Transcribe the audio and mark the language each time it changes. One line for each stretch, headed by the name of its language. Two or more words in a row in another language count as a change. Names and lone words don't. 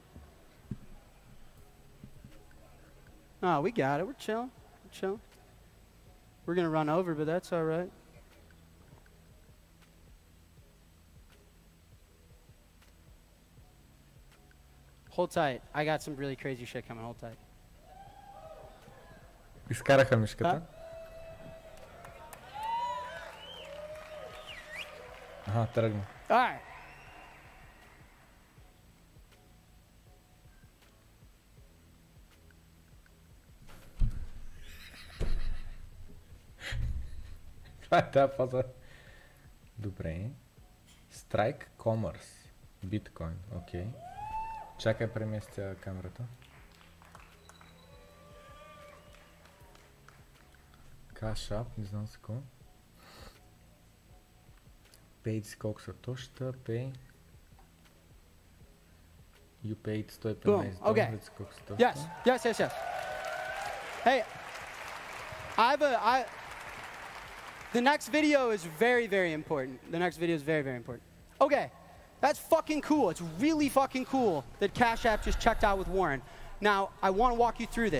English: Oh, we got it. We're chilling. We're chilling. We're going to run over, but that's all right. Hold tight. I got some really crazy shit coming. Hold tight.
Bulgarian: Изкараха мишката. Ага, тръгна.
English: All right.
Bulgarian: Това е тази фаза. Добре. Strike Commerce. Биткойн. Окей. Чакай, преместя камерата. Cash App, не знам с какво. Paid колко са точно. Pay.
English: You paid 115 Okay.
Bulgarian: колко са точно.
English: Yes, yes, yes, yes. Hey, the next video is very, very important. The next video is very, very important. Okay, that's fucking cool. It's really fucking cool that Cash App just checked out with Warren. Now, I want to walk you through this.